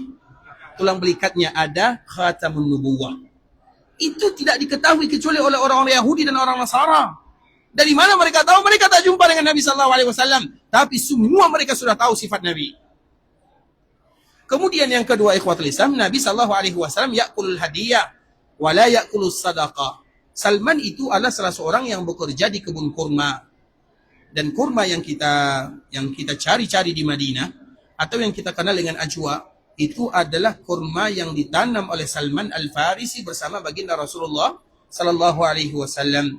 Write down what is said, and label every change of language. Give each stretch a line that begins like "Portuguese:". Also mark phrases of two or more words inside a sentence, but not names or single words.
Malay: Tulang belikatnya ada
Arabic: خاتم النبوة.
Malay: Itu tidak diketahui kecuali oleh orang-orang Yahudi dan orang Nasara. Dari mana mereka tahu? Mereka tak jumpa dengan Nabi SAW. Tapi semua mereka sudah tahu sifat Nabi. Kemudian yang kedua
Arabic: إخوة الإسلام, Nabi SAW يأكل الهدية ولا يأكل الصدقة.
Malay: Salman itu adalah salah seorang yang bekerja di kebun kurma. Dan kurma yang kita cari-cari di Madinah atau yang kita kenal dengan ajwa, itu adalah kurma yang ditanam oleh Salman Al-Farisi bersama baginda Rasulullah
Arabic: صلى الله عليه وسلم.